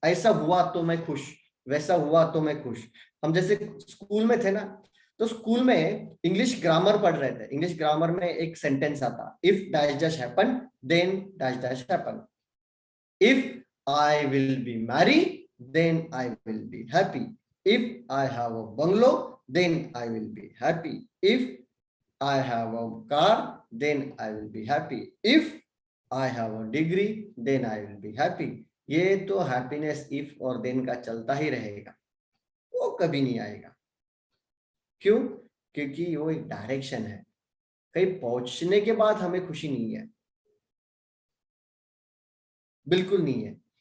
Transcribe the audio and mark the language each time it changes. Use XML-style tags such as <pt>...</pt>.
<hi>ऐसा हुआ तो मैं खुश, वैसा हुआ तो मैं खुश। हम जैसे स्कूल में थे ना, तो स्कूल में इंग्लिश ग्रामर पढ़ रहे थे, इंग्लिश ग्रामर में एक सेंटेंस आता,</hi> <en>if dash dash happen</en> <hi>then dash dash happen,</hi> <en>if I will be married, then I will be happy. If I have a bungalow, then I will be happy. If I have a car, then I will be happy. If I have a degree, then I will be happy.</en> <hi>ये तो happiness if और then का चलता ही रहेगा, वो कभी नहीं आएगा। क्यों? क्योंकि वो एक डायरेक्शन है, कहीं पहुंचने के बाद हमें खुशी नहीं है, बिल्कुल नहीं है।</hi>